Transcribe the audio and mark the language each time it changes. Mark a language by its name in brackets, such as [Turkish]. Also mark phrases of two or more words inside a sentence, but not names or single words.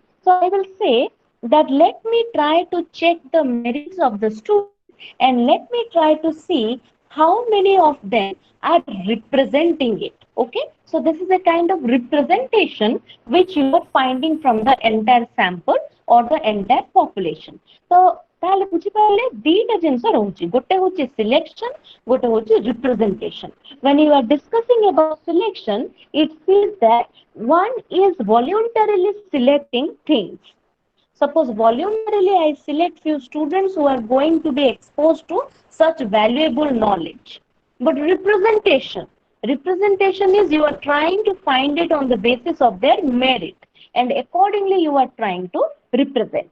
[English] So I will say that let me try to check the merits of the student and let me try to see how many of them are representing it. Okay, so this is a kind of representation which you are finding from the entire sample or the entire population. [Odia] So ତାହେଲେ ବୁଝିପାରିଲେ ଦିଟା ଜିନିଷ ରହୁଛି, ଗୋଟେ ହଉଛି ସିଲେକ୍ସନ, ଗୋଟେ ହଉଛି representation. [English] When you are discussing about selection, it means that one is voluntarily selecting things. Suppose voluntarily I select few students who are going to be exposed to such valuable knowledge. But representation is you are trying to find it on the basis of their merit, and accordingly you are trying to represent.